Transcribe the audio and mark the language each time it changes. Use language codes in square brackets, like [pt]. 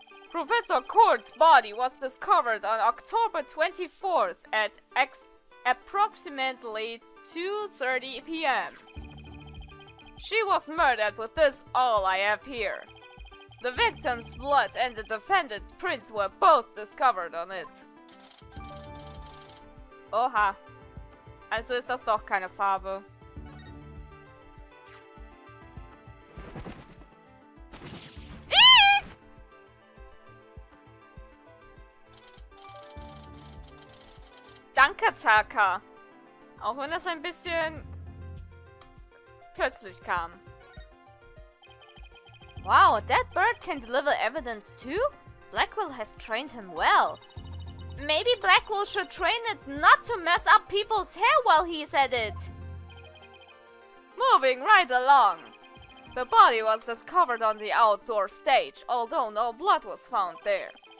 [en] Professor Court's body was discovered on October 24th at approximately 2:30 p.m. She was murdered with this all I have here. The victim's blood and the defendant's prints were both discovered on it. Oha. [de] Also ist das doch keine Farbe. Danke, Taka. Auch wenn das ein bisschen plötzlich kam. [en] Wow, that bird can deliver evidence too? Blackwell has trained him well. Maybe Blackwell should train it not to mess up people's hair while he's at it. Moving right along. The body was discovered on the outdoor stage, although no blood was found there.